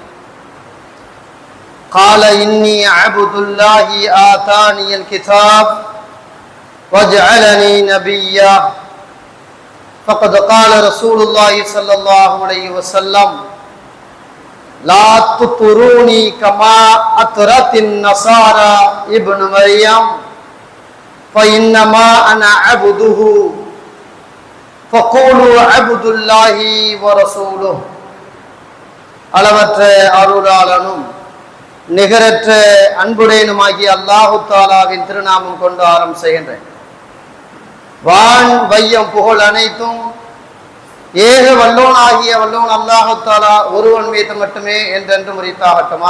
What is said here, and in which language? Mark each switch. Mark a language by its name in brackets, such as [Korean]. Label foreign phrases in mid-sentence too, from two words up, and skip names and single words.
[Arabic] قال إني عبد الله آتاني الكتاب وجعلني نبيا فقد قال رسول الله صلى الله عليه وسلم لا تطروني كما أطرت النصارى ابن مريم فإنما أنا عبده فقولوا عبد الله ورسوله. [Tamil] அளவற்ற அருளாளனும் நிகரற்ற அன்புடையனுமாகிய அல்லாஹு தாலாவின் திருநாமம் கொண்டு ஆரம்பம் செய்கின்றேன். வான் வையம் புகழ் அனைத்தும் ஏக வல்லோன் ஆகிய வல்லோன் அல்லாஹு தாலா ஒருவன் மீது மட்டுமே என்றென்று முறித்தாகட்டமாக.